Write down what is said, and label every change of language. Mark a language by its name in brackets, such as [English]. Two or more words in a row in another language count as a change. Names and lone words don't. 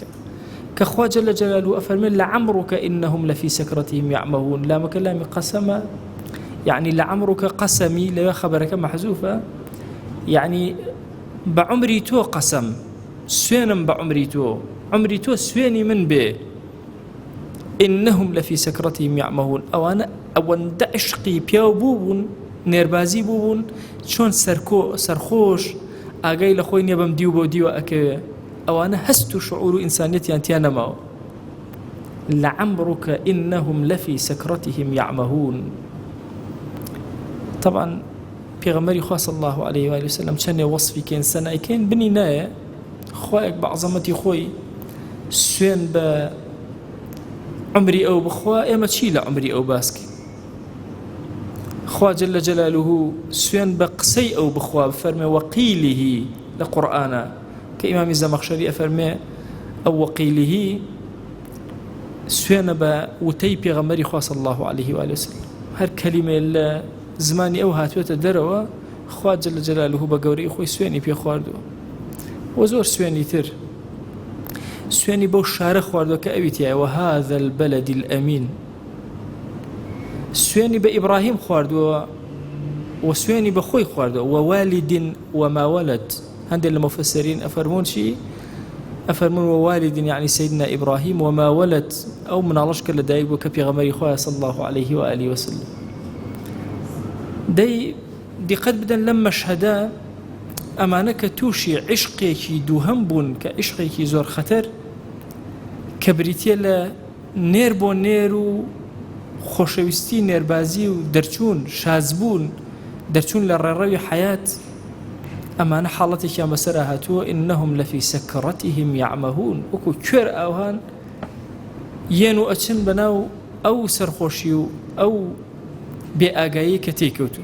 [Central Kurdish] کە خوا [Arabic] جل جلاله [Central Kurdish] ئەفەرمێت [Arabic] لەعەمڕکە ئینەهم لەفی سەکرەتیهم یعمەهون، [Central Kurdish] لامەکە لامی قەسەمە، یعنی لەعەمڕکە قەسەمی لەوێ خەبەرەکە مەحزوفە، یعنی بە عمری تۆ قەسەم، سوێنم بە عمری تۆ، عمری تۆ سوێنی من بێ. [Arabic] إنهم لفي سكرتهم يعمهون، [Central Kurdish] أوانا ئەوەندە عشقی پیاو بووبوون، نێربازی بووبوون، چۆن سەرخۆش ئاگای لە خۆی نییە بەم دیو بۆ دیوە ئەکەوێ، ئەوانە هەست و شعور و ئینسانیەتیان تیا نەماوە. [Arabic] لعمرك إنهم لفي سكرتهم يعمهون. [Central Kurdish] طبعا پێغەمبەری خوا [Arabic] صلی الله عليه وآله وسلم [Central Kurdish] چەندێ وەصفی کەین سەنایکەین بنی نایە، خوایەک بە عەزەمەتی خۆی سوێن بە عمری ئەو بخوا، ئێمە چی لە عمری ئەو باسکەین؟ خوا [Arabic] جل جلاله [Central Kurdish] سوێن بە قسەی ئەو بخوا، بفەرمێ وەقیلیه لە قورئانە، کە ئیمامی زەمەخشەری ئەفەرمێ ئەو وەقیلیه سوێنە بە وتەی پێغەمبەری خوا [Arabic] صلی الله عليه وآله وسلم. [Central Kurdish] هەر کەلیمێ لە زمانی ئەو هاتوێتە دەرەوە، خوا [Arabic] جل جلاله [Central Kurdish] بە گەورەی خۆی سوێنی پێ خواردووە. و زۆر سوێنی تر، سوێنی بەو شارە خواردووە کە ئەویتیایە [Arabic] وهذا البلد الأمين. [Central Kurdish] سوێنی بە ئیبراهیم خواردووە و سوێنی بە خۆی خواردووە [Arabic] ووالد وما ولد. [Central Kurdish] هەندێک لە مفەسسرین ئەفەرمون چی؟ ئەفەرمون ووالد یعنی سیدنا ئیبراهیم [Arabic] وما ولد، [Central Kurdish] ئەو مناڵەشکە لە دایک بوو کە پێغەمبەری خوا [Arabic] صلی الله عليه وآله وسلم. [Central Kurdish] دەی دیقەت بدەن لەم مەشهەدە، ئەمانە کە تووشی عشقێکی دووهەم بوون، کە عشقێکی زۆر خەتەر، کە بریتیە لە نێر بۆ نێر و خۆشەویستی نێربازی و دەرچوون شازبوون، دەرچوون لە ڕێڕەوی حەیات، ئەمانە حاڵەتێکیان بەسەرا هاتووە [Arabic] ئینەهم لەفی سەکرەتیهم یعمەهون، [Central Kurdish] وەکو کوێر ئاوان یێن و ئەچن بەناو ئەو سەرخۆشی و ئەو بێ ئاگایی کە تێکەوتو.